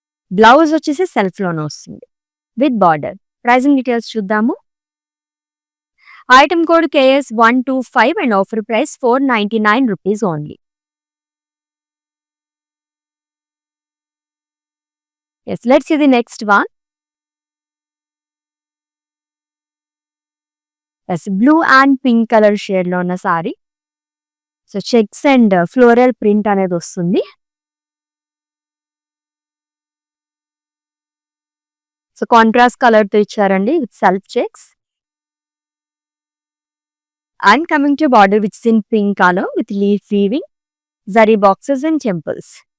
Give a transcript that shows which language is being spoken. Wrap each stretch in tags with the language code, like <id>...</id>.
<te>Blouse వచ్చేసి సెల్ఫ్‌లోనే వస్తుంది with border. Pricing details చూద్దాము.</te> <en>Item code KS125 and offer price రూ. 499 only. Yes, let's see the next one. Yes, blue and pink color shade</en> <te>లో ఉన్న sorry. So checks and floral print అనేది వస్తుంది. So contrast colour తో ఇచ్చారండి with self checks.</te> <en>And coming to border which in pink colour with leaf weaving, zari boxes and temples.</en>